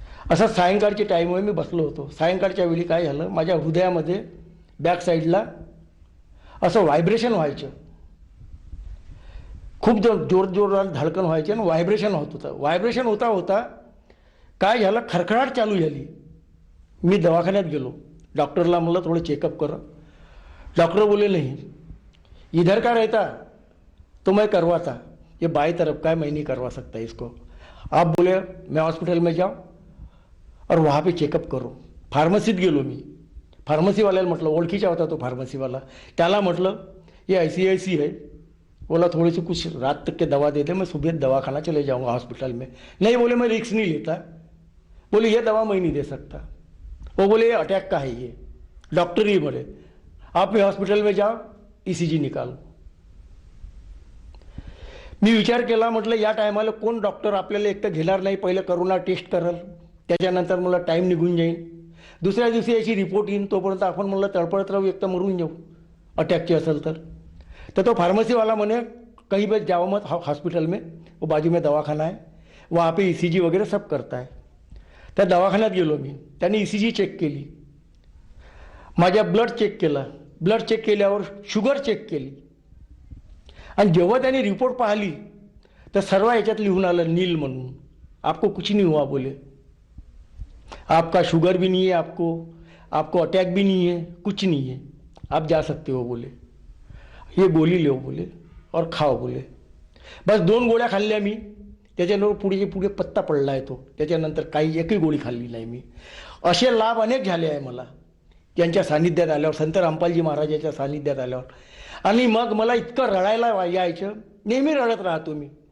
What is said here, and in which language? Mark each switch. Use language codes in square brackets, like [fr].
[mr] असं सायंकाळची टाईमवर मी बसलो होतो. सायंकाळच्या वेळी काय झालं, माझ्या हृदयामध्ये बॅक साईडला असं व्हायब्रेशन व्हायचं, खूप जोरात धडकन व्हायचे आणि व्हायब्रेशन होत होतं. व्हायब्रेशन होता होता काय झालं, खरखराट चालू झाली. मी दवाखान्यात गेलो, डॉक्टरला म्हणलं थोडं चेकअप करा. [hi] डॉक्टर बोले नहीं, इधर का रहता तो मैं करवाता, ये बाई तरफ का है, मैं नहीं करवा सकता इसको. आप बोले मैं हॉस्पिटल में जाओ और वहाँ पे चेकअप करो. [mr] फार्मसीत गेलो मी. फार्मसीवाल्याला म्हटलं, ओळखीचा होता तो फार्मसीवाला, त्याला म्हटलं [hi] ये ऐसी है. बोला थोड़ी सी कुछ रात तक के दवा दे दे, मैं सुबह दवाखाना चले जाऊँगा हॉस्पिटल में. नहीं बोले मैं रिस्क नहीं लेता. बोले ये दवा मैं नहीं दे सकता. वो बोले ये अटैक का है ये. डॉक्टर ही बोले आप हॉस्पिटल में जाओ, ECG निकालो. [mr] मी विचार केला, म्हटलं या टायमाला कोण डॉक्टर आपल्याला एकटं घेणार नाही, पहिलं करोना टेस्ट करल, त्याच्यानंतर मला टाईम निघून जाईल, दुसऱ्या दिवशी याची रिपोर्ट येईन, तोपर्यंत आपण म्हणलं तळपळत राहू, एक तर मरून जाऊ अटॅकची असेल तर. तर तो फार्मेसी वाला म्हणे [hi] कहीं भी जाओ मत हॉस्पिटल में, वो बाजू में दवाखाना है, वहाँ पे ECG वगैरे सब करता है. [mr] त्या दवाखान्यात गेलो मी. त्यांनी ECG चेक केली, माझ्या ब्लड चेक केला, ब्लड चेक केल्यावर शुगर चेक केली आणि जेव्हा त्यांनी रिपोर्ट पाहिली तर सर्व याच्यात लिहून आलं नील म्हणून. [hi] आपको कुछ नहीं हुआ बोले, आपका शुगर भी नहीं है, आपको अटैक भी नहीं है, कुछ नहीं है, आप जा सकते हो बोले. ये गोली लो बोले और खाओ बोले. [mr] बस 2 गोळ्या खाल्ल्या मी. त्याच्यानंतर पुढे पत्ता पडला आहे तो. त्याच्यानंतर काही एकही गोळी खाल्ली नाही मी. असे लाभ अनेक झाले आहे मला त्यांच्या सानिध्यात आल्यावर, संत रामपालजी महाराजांच्या सानिध्यात आल्यावर. आणि मग मला इतकं रडायला यायचं, नेहमी रडत राहतो मी.